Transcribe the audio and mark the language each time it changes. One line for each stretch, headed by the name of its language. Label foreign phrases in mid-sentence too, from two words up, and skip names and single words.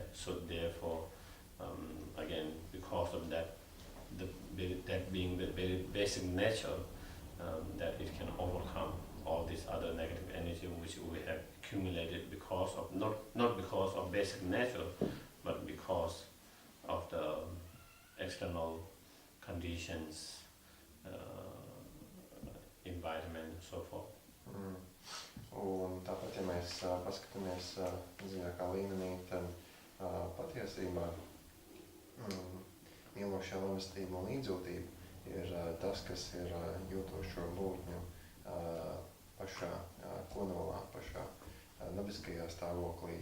English: So therefore, again, because of that, that being the very basic nature, that it can overcome all this other negative energy which we have accumulated because of, not because of basic nature, but because of the external conditions, environment, and so forth.
Latvian: Un tāpat, ja mēs paskatāmies dziļākā līmenī, tad patiesībā mīlošā labestība un līdzjūtība ir tas, kas ir jūtošo būtņu pašā kodolā, pašā dabiskajā stāvoklī.